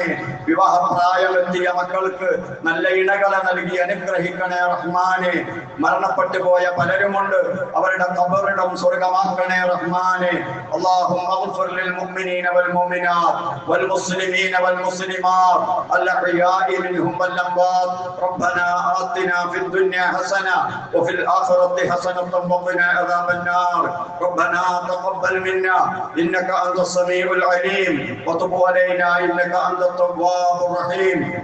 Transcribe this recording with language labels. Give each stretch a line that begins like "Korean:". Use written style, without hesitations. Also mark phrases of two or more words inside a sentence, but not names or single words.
Malayalam: വിവാഹപ്രായമെത്തിയ മക്കൾക്ക് നല്ല ഇണകളെ നൽകി അനുഗ്രഹിക്കണേ റഹ്മാനെ. മരണപ്പെട്ടു പോയ പലരുമുണ്ട്, അവരുടെ ഖബറിടം സ്വർഗമാക്കണേ റഹ്മാനെ.
Arabic: اللهم اغفر للمؤمنين والمؤمنات والمسلمين والمسلمات الأحياء منهم والأموات. ربنا آتنا في الدنيا حسنة وفي الآخرة حسنة وقنا عذاب النار. ربنا تقبل منا إنك أنت السميع العليم وتب علينا إنك أنت التواب الرحيم.